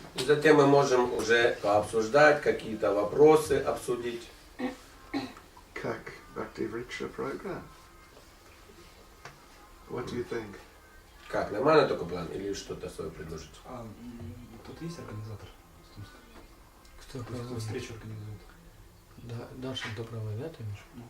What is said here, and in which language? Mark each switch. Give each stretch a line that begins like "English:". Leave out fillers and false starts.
Russian: И затем мы можем уже пообсуждать, какие-то вопросы обсудить. Как Bhakti Vriksha program.
English: What do you think?
Russian: Как, нормально такой план или что-то свое предложить? А тут есть организатор с Томска? Кто Кто проводит? встречу организует? Да, Даша, кто проводит, ты имеешь?